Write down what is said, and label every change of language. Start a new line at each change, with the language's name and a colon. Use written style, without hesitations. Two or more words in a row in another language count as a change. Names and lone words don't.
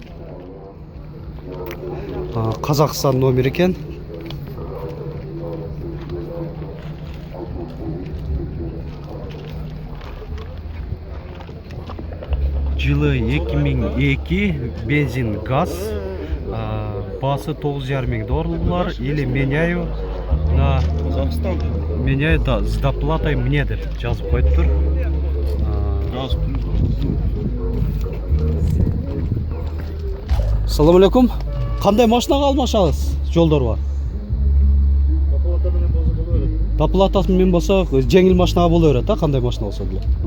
Kazakh: Қазақстан номер екен. Жылы 2002, бензин газ. Басы $9500.
Russian: Или меняю на Казахстан. Меняю с доплатой мне
Kazakh: деп жазып қойып тұр.
Arabic: سلام عليكم.
Kazakh: Қандай машинаға алмашаңыз жолдар бар? Доплатасымен болса, жеңіл машинаға бола береді, қандай машина болса біле.